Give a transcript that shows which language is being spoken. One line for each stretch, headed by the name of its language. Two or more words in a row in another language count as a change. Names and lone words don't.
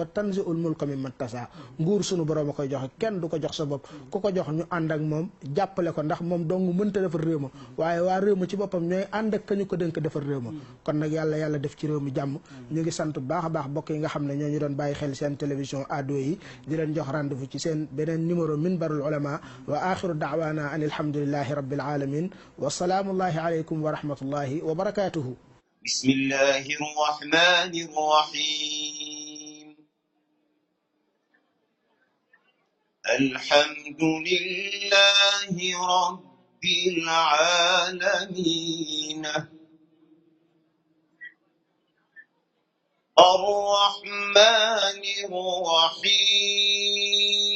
Arabic: تنزع الملك ممن تشاء
Wolof: nguur sunu borom a koy joxe kenn du ko jox sa bopp ku ko jox ñu ànd ak moom jàppale ko ndax moom dong mënta defar réew ma waaye waa réew ma ci boppam ñooy ànd ak kañu ko dénk defar réew ma kon nag yàlla def ci réew mi jàmm ñu ngi sant bu baax a baax bokk yi nga xam ne ñoo ñu doon bàyyi xel seen télévision ado yi di leen jox rendez-vous ci seen beneen numéro
Arabic: منبر العلماء وآخر دعوانا أن الحمد لله رب العالمين وسلام الله عليكم ورحمة الله وبركاته. بسم الله الرحمن الرحيم الحمد لله رب العالمين الرحمن الرحيم